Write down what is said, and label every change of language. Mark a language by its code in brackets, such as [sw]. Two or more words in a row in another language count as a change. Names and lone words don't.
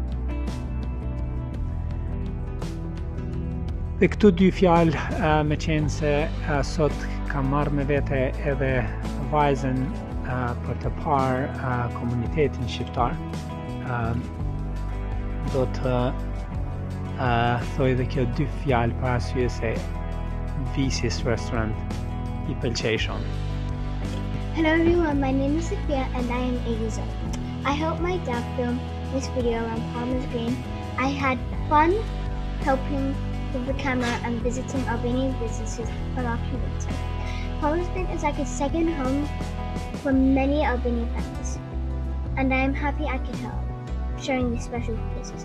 [sq] Dhe këtu dy fjalë, me qenë se sot kam marrë me vete edhe vajzën për të parë komunitetin shqiptar, do të thoj dhe kjo dy fjalë për arsye se Visis Restaurant I pëlqej shumë. [en] Hello everyone, my name is Sophia and I am 8 years old. I helped my dad film this video around Palmers Green. I had fun helping with the camera and visiting Albanian businesses from our community. Palmers Green is like a second home for many Albanian families, and I am happy I could help sharing these special places.